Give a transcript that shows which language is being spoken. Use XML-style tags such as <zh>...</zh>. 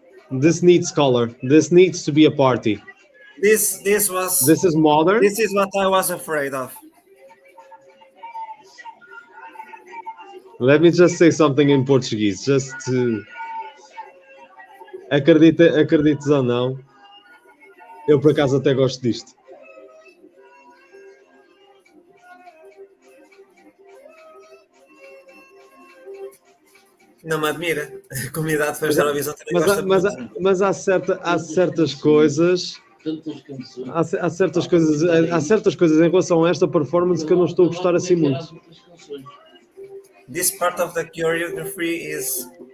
<en>This needs color. This needs to be a party. This is modern. This is what I was afraid of. Let me just say something in Portuguese, just to...</en> <pt>Acredites ou não, eu por acaso até gosto disto. Não me admira. A comunidade faz da Eurovisão também gosta muito. Mas há certas coisas... Tantas canções. Há certas coisas em relação a esta performance que eu não estou a gostar assim muito.</pt> <en>This part of the choreography is...</en>